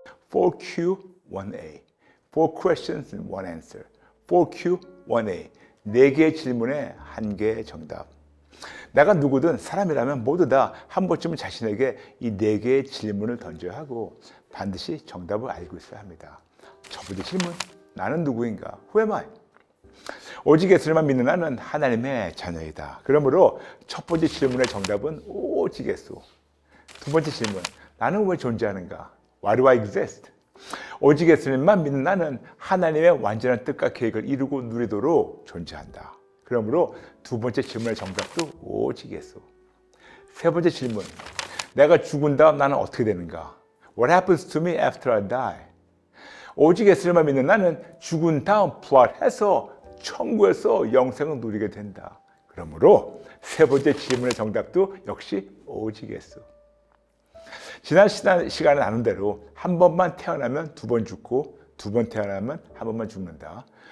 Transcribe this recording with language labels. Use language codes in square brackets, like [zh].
[en] 4Q1A 4 questions and 1 answer 4Q1A [ko] 4개의 질문에 1개의 정답. 내가 누구든 사람이라면 모두 다 한 번쯤은 자신에게 이 4개의 질문을 던져야 하고 반드시 정답을 알고 있어야 합니다. 첫 번째 질문, 나는 누구인가? [en] Who am I? [ko] 오직 예수님만 믿는 나는 하나님의 자녀이다. 그러므로 첫 번째 질문의 정답은 오직 예수. 두 번째 질문, 나는 왜 존재하는가? [en] Why do I exist? [ko] 오직 예수님만 믿는 나는 하나님의 완전한 뜻과 계획을 이루고 누리도록 존재한다. 그러므로 두 번째 질문의 정답도 오직 예수. 세 번째 질문, 내가 죽은 다음 나는 어떻게 되는가? [en] What happens to me after I die? [ko] 오직 예수님만 믿는 나는 죽은 다음 부활해서 천국에서 영생을 누리게 된다. 그러므로 세 번째 질문의 정답도 역시 오직 예수. 지난 시간에 나눈 대로 한 번만 태어나면 2번 죽고 2번 태어나면 한 번만 죽는다.